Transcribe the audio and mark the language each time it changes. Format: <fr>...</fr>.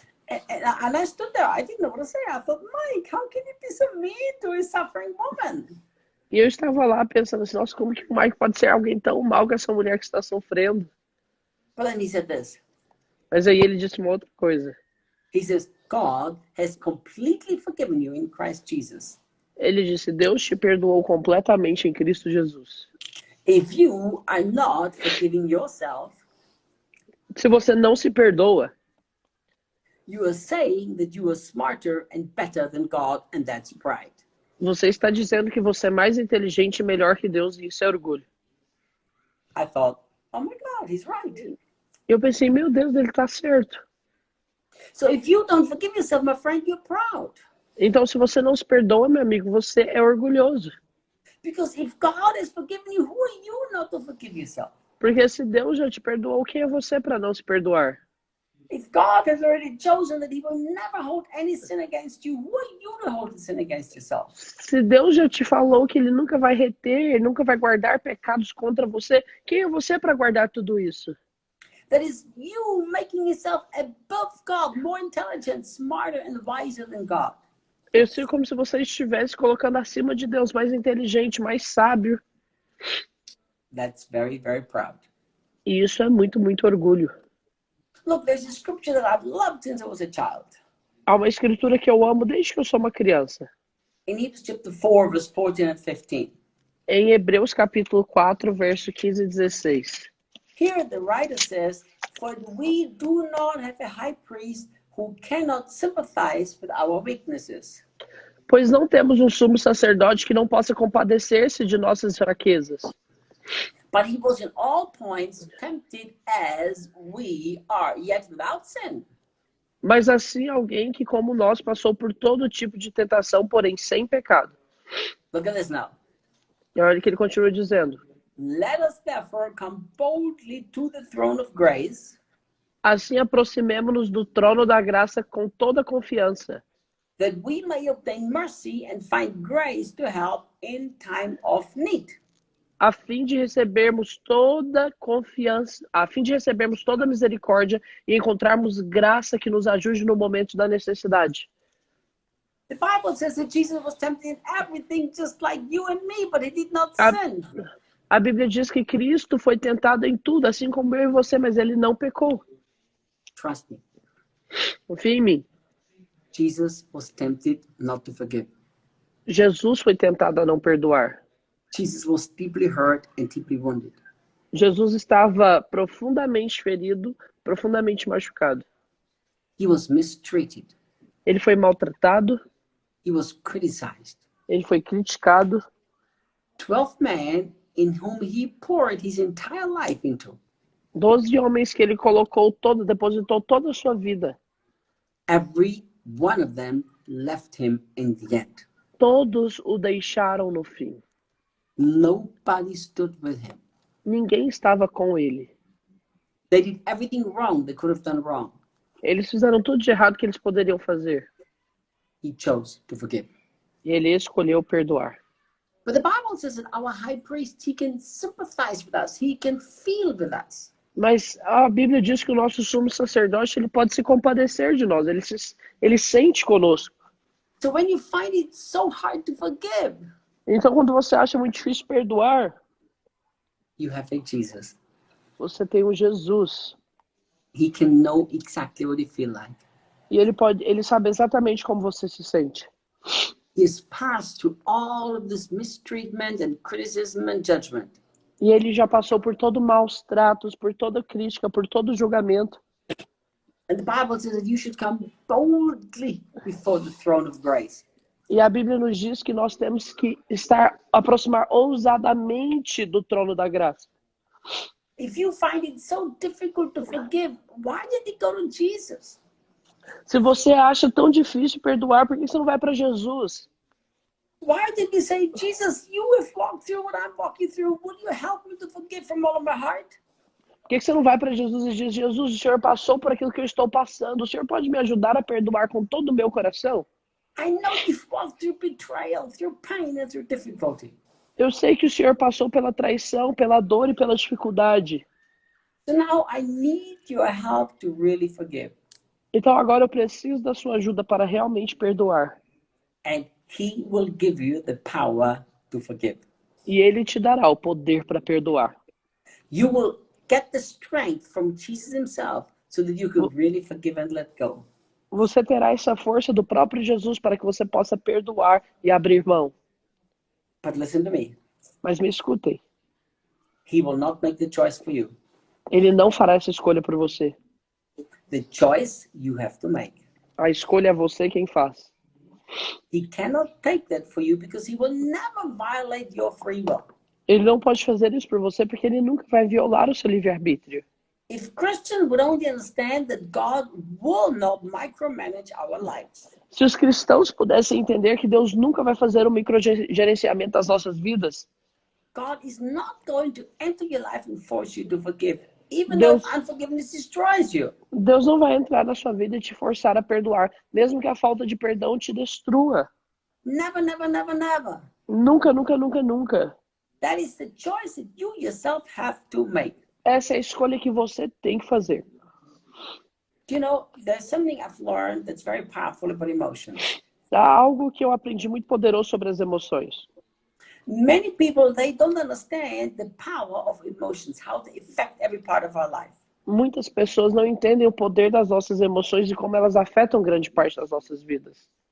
<en>And I stood there, I didn't know what to say. I thought, Mike, how can you be so mean to a suffering woman?</en> <pt>E eu estava lá pensando assim, nossa, como que o Mike pode ser alguém tão mal que essa mulher que está sofrendo?</pt> <en>But then he said this.</en> <pt>Mas aí ele disse uma outra coisa.</pt> <en>He says, God has completely forgiven you in Christ Jesus.</en> <pt>Ele disse, Deus te perdoou completamente em Cristo Jesus.</pt> <en>If you are not forgiving yourself,</en> <pt>Se você não se perdoa,</pt> <en>you are saying that you are smarter and better than God, and that's pride.</en> <pt>você está dizendo que você é mais inteligente e melhor que Deus, e isso é orgulho.</pt> <en>I thought, oh my God, he's right.</en> <pt>Eu pensei, meu Deus, ele está certo.</pt> <en>So if you don't forgive yourself, my friend, you're proud.</en> <pt>Então, se você não se perdoa, meu amigo, você é orgulhoso.</pt> <en>Because if God has forgiven you, who are you not to forgive yourself?</en> <pt>Porque se Deus já te perdoou, quem é você para não se perdoar?</pt> <en>If God has already chosen that he will never hold any sin against you, who are you to hold the sin against yourself?</en> <pt>Se Deus já te falou que ele nunca vai reter, nunca vai guardar pecados contra você, quem é você para guardar tudo isso?</pt> <en>That is you making yourself above God, more intelligent, smarter and wiser than God.</en> <pt>Eu sei como se você estivesse colocando acima de Deus, mais inteligente, mais sábio.</pt> <en>That's very, very proud.</en> <pt>E isso é muito, muito orgulho.</pt> <en>Look, there's a scripture that I've loved since I was a child.</en> <pt>Há uma escritura que eu amo desde que eu sou uma criança.</pt> <en>In Hebrews chapter 4, verse 14 and 15.</en> <pt>Em Hebreus capítulo 4, verso 15 e 16.</pt> <en>Here the writer says, for we do not have a high priest who cannot sympathize with our weaknesses.</en> <pt>Pois não temos um sumo sacerdote que não possa compadecer-se de nossas fraquezas.</pt> <en>But he was in all points tempted as we are, yet without sin.</en> <pt>Mas assim alguém que, como nós, passou por todo tipo de tentação, porém sem pecado.</pt> <en>Look at this now.</en> <pt>E olha o que ele continua dizendo.</pt> <en>Let us therefore come boldly to the throne of grace,</en> <pt>Assim aproximemo-nos do trono da graça com toda confiança,</pt> <en>that we may obtain mercy and find grace to help in time of need.</en> <pt>a fim de recebermos toda confiança, a fim de recebermos toda misericórdia e encontrarmos graça que nos ajude no momento da necessidade.</pt> <en>The Bible says that Jesus was tempted in everything just like you and me, but he did not</en> <pt>A-</pt> <en>sin.</en> <pt>A Bíblia diz que Cristo foi tentado em tudo, assim como eu e você, mas ele não pecou.</pt> <en>Trust me.</en> <pt>Confia em mim.</pt> <en>Jesus was tempted not to forgive.</en> <pt>Jesus foi tentado a não perdoar.</pt> <en>Jesus was deeply hurt and deeply wounded.</en> <pt>Jesus estava profundamente ferido, profundamente machucado.</pt> <en>He was mistreated.</en> <pt>Ele foi maltratado,</pt> <en>He was criticized.</en> <pt>ele foi criticado.</pt> <en>12 men in whom he poured his entire life into.</en> <pt>12 homens que ele depositou toda a sua vida.</pt> <en>Every one of them left him in the end.</en> <pt>Todos o deixaram no fim.</pt> <en>Nobody stood with him.</en> <pt>Ninguém estava com ele.</pt> <en>They did everything wrong they could have done wrong.</en> <pt>Eles fizeram tudo de errado que eles poderiam fazer.</pt> <en>He chose to forgive.</en> <pt>E ele escolheu perdoar.</pt> <en>But the Bible says that our high priest, he can sympathize with us. He can feel with us.</en> <pt>Mas a Bíblia diz que o nosso sumo sacerdote ele pode se compadecer de nós. Ele sente conosco.</pt> <en>So when you find it so hard to forgive,</en> <pt>Então, quando você acha muito difícil perdoar,</pt> <en>you have a Jesus.</en> <pt>você tem um Jesus.</pt> <en>He can know exactly what you feel like.</en> <pt>E ele sabe exatamente como você se sente.</pt> <en>He has passed through all of this mistreatment and criticism and judgment.</en> <pt>E ele já passou por todo maus tratos, por toda crítica, por todo julgamento.</pt> <en>And the Bible says that you should come boldly before the throne of grace.</en> <pt>E a Bíblia nos diz que nós temos que aproximar ousadamente do trono da graça.</pt> <en>If you find it so difficult to forgive, why did you go to Jesus?</en> <pt>Se você acha tão difícil perdoar, por que você não vai para Jesus?</pt> <en>Why did you say, Jesus, you have walked through what I'm walking through. Would you help me to forgive from all of my heart?</en> <pt>Por que você não vai para Jesus e diz, Jesus, o Senhor passou por aquilo que eu estou passando. O Senhor pode me ajudar a perdoar com todo o meu coração?</pt> <en>I know you've walked through betrayal, through pain, and through difficulty.</en> <pt>Eu sei que o Senhor passou pela traição, pela dor e pela dificuldade.</pt> <en>So now I need your help to really forgive.</en> <pt>Então agora eu preciso da sua ajuda para realmente perdoar.</pt> <en>And he will give you the power to forgive.</en> <pt>E Ele te dará o poder para perdoar.</pt> <en>You will get the strength from Jesus himself so that you can really forgive and let go.</en> <pt>Você terá essa força do próprio Jesus para que você possa perdoar e abrir mão.</pt> <en>But listen to me.</en> <pt>Mas me escutem,</pt> <en>He will not make the choice for you.</en> <pt>Ele não fará essa escolha por você.</pt> <en>The choice you have to make.</en> <pt>A escolha é você quem faz.</pt> <en>He cannot take that for you because he will never violate your free will.</en> <pt>Ele não pode fazer isso por você porque ele nunca vai violar o seu livre-arbítrio.</pt> <en>If Christians would only understand that God will not micromanage our lives.</en> <pt>Se os cristãos pudessem entender que Deus nunca vai fazer um microgerenciamento das nossas vidas,</pt> <en>God is not going to enter your life and force you to forgive, even</en> <pt>Deus-</pt> <en>though unforgiveness destroys you.</en> <pt>Deus não vai entrar na sua vida e te forçar a perdoar, mesmo que a falta de perdão te destrua.</pt> <en>Never, never, never, never.</en> <pt>Nunca, nunca, nunca, nunca.</pt> <en>That is the choice that you yourself have to make.</en> <pt>Essa é a escolha que você tem que fazer.</pt> <en>You know, there's something I've learned that's very powerful about emotions.</en> <pt>Há algo que eu aprendi muito poderoso sobre as emoções.</pt> <en>Many people, they don't understand the power of emotions, how they affect every part of our life.</en> <pt>Muitas pessoas não entendem o poder das nossas emoções e como elas afetam grande parte das nossas vidas.</pt>